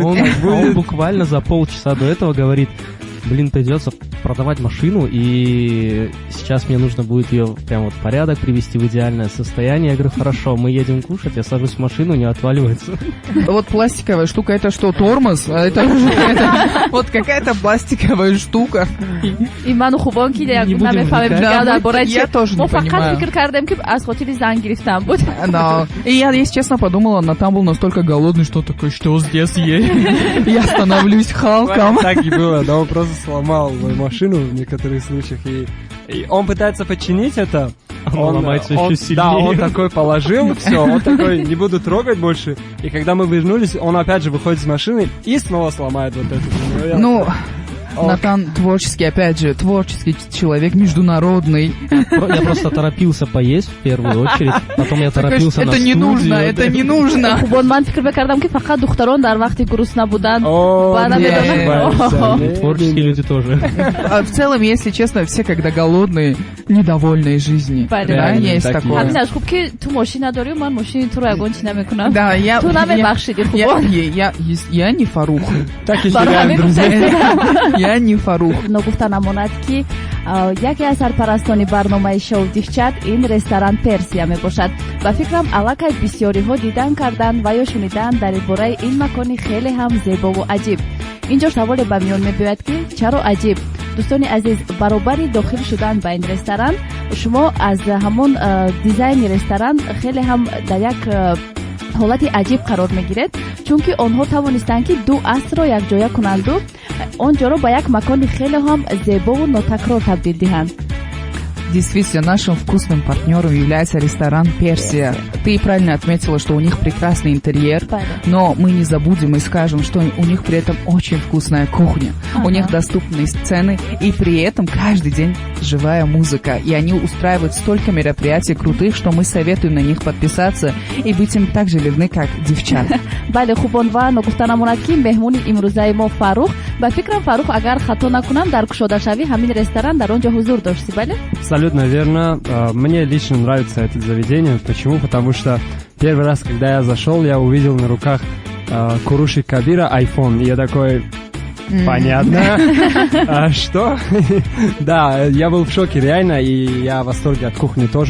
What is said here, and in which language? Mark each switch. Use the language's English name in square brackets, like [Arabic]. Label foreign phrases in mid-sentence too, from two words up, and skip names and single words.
[Russian] Он буквально за полчаса до этого говорит: придется продавать машину, и сейчас мне нужно будет ее прям вот в порядок привести, в идеальное состояние. Я говорю, хорошо, мы едем кушать, я сажусь в машину, не отваливается. Вот пластиковая штука, это что, тормоз? Вот какая-то пластиковая штука. [Tajik] Иману хубон ки я [Russian] тоже не понимаю. И я, если честно, подумала, Натан был настолько голодный, что такой, что здесь есть? Я становлюсь Халком. Так и было, да, он просто сломал мою машину в некоторых случаях, и он пытается починить это. Он ломается еще сильнее. Да, он такой положил, все, он такой, не буду трогать больше. И когда мы вернулись, он опять же выходит из машины и снова сломает вот это. Натан творческий, опять же, творческий человек, международный. Я просто торопился поесть в первую очередь, потом я торопился на студию. Это не нужно. [Tajik] Хубон ман фикр мекардам ки фақат духтарон дар вақти гурусна будан. [Russian] Творческие люди тоже. В целом, если честно, все когда голодные, недовольные жизнью. Да, есть такое. [Tajik] Аминаш хуб ки ту машина дори, ман машини ту ро ягон чи намекунам. [Russian] Да, [Tajik] ту намебахшиди, хубон. [Russian] Я не Фарух. Так и теряем, друзья. Я не Фарух. [Tajik] Ногуфта намонад ки яке аз сарпарастони барномаи шоу диҳчат ин ресторан Персия мебошад. Ба фикрам аллакай бисёриҳо дидан кардан ва ё шунидан дар бораи ин макони хеле ҳам зебову аҷиб. инҷо саволе ба миён мебиёяд ки чаро аҷиб? дӯстони азиз, баробари дохил шудан ба ин ресторан шумо аз ҳамон дизайни ресторан хеле ҳам дар як ҳолати аҷиб қарор мегиред, чунки онҳо тавонистанд ки 2 асрро якҷоя кунанду онҷоро ба як макони хеле ҳам зебову нотакрор табдил диҳанд. [Russian] Действительно, нашим вкусным партнером является ресторан «Персия». Ты правильно отметила, что у них прекрасный интерьер, но мы не забудем и скажем, что у них при этом очень вкусная кухня. У них доступные сцены, и при этом каждый день живая музыка. И они устраивают столько мероприятий крутых, что мы советуем на них подписаться и быть им так же верны, как девчата. [Tajik] бале хубон ва ногуфтанамонад ки меҳмони имрӯзаи мо Фарух. Ба фикрам Фарух, агар хато накунам, дар кушодашавӣ ҳамин ресторан дар он ҷо ҳузур дошти, бале? [Russian] Абсолютно верно. Мне лично нравится это заведение. Почему? Потому что первый раз, когда я зашел, я увидел на руках Куруши Кабира iPhone. И я такой... Понятно. А что? Да, я был в шоке реально, и я в восторге от кухни тоже.